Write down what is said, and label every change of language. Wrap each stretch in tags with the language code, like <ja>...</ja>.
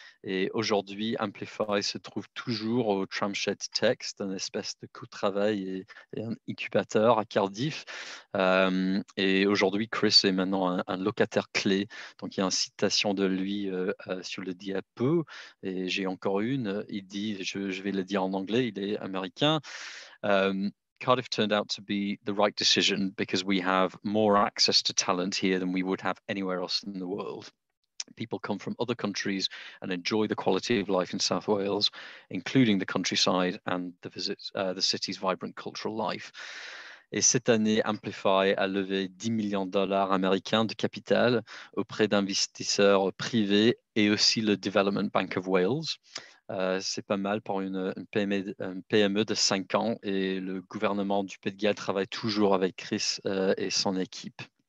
<fr>Et aujourd'hui, Amplify se trouve toujours au Tramshed Tech, c'est une espèce de co-travail et un incubateur à Cardiff. Et aujourd'hui, Chris est maintenant un locataire clé. Donc, il y a une citation de lui sur le diapo. Et j'ai encore une. Il dit, je vais le dire en anglais, il est américain.</fr> <en>Cardiff turned out to be the right decision because we have more access to talent here than we would have anywhere else in the world. People come from other countries and enjoy the quality of life in South Wales, including the countryside and the city's vibrant cultural life.</en> <fr>Et cette année, Amplify a levé 10 millions de dollars américains de capital auprès d'investisseurs privés et aussi le Development Bank of Wales. C'est pas mal pour une PME de 5 ans et le gouvernement du Pays de Galles travaille toujours avec Chris et son équipe.</fr>